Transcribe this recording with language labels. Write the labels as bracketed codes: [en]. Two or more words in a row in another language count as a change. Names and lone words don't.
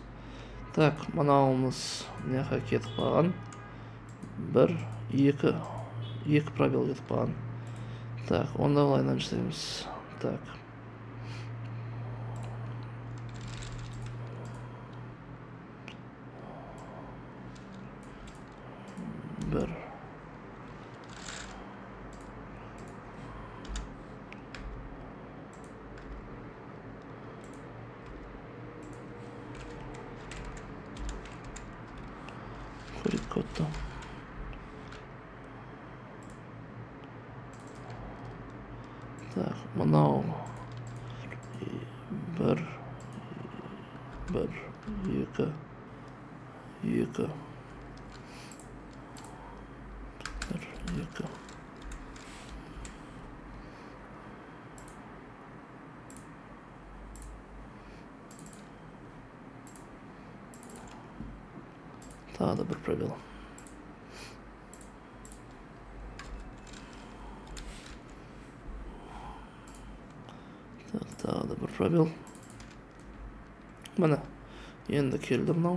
[kk] Так, мынауымыз неға кетіп қалған. 1, 2 пробел кетіп қалған. Так, онда олайынан жасаймыз. Так. [tr] Bir. [en] Query code'da. [kk] Так, мынау bir, екі. Bir, екі. [tr] Daha da bir пробел. Daha da bir пробел. [uz] Mana endi keldi mынау.